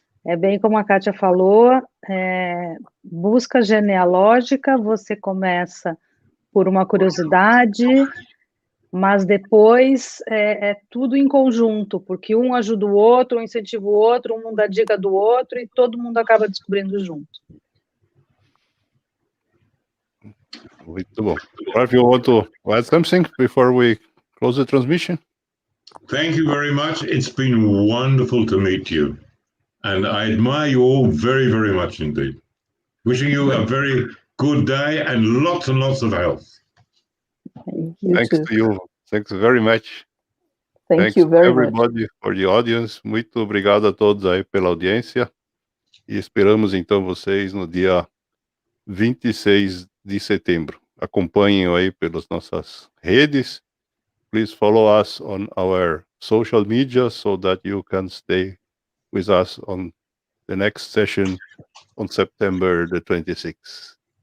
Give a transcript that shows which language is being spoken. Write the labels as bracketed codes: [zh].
[pt] É bem como a Kátia falou, busca genealógica, você começa por uma curiosidade, mas depois é tudo em conjunto, porque um ajuda o outro, um incentiva o outro, um dá dica do outro, e todo mundo acaba descobrindo junto. Muito bom. [en] Rolf, you want to add something before we close the transmission? Thank you very much. It's been wonderful to meet you. And I admire you all very, very much indeed. Wishing you a very good day and lots of health. Thanks to you. Thanks very much. Thanks you very everybody much. For the audience. [pt] Muito obrigado a todos aí pela audiência. E esperamos então vocês no dia 26 de setembro. Acompanhem aí pelas nossas redes. [en] Please follow us on our social media so that you can stay with us on the next session on September the 26th.